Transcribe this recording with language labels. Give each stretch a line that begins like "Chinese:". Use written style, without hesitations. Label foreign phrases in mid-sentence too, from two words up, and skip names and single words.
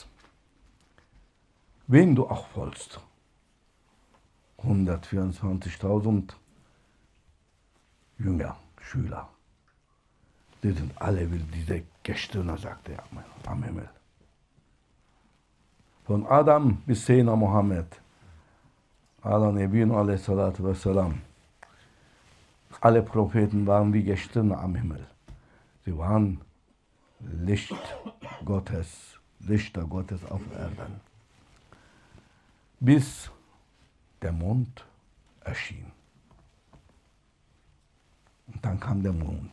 German: Wen du auch folgst, 124.000 Jünger, Schüler, die sind alle wie diese Gestirne, sagte er, am Himmel. Von Adam bis
Arabic: سيدنا محمد على نبينا عليه الصلاة والسلام.
German: Alle Propheten waren wie Gestirne am Himmel. Sie waren Lichter Gottes auf Erden. Bis der Mond erschien. Und dann kam der Mond.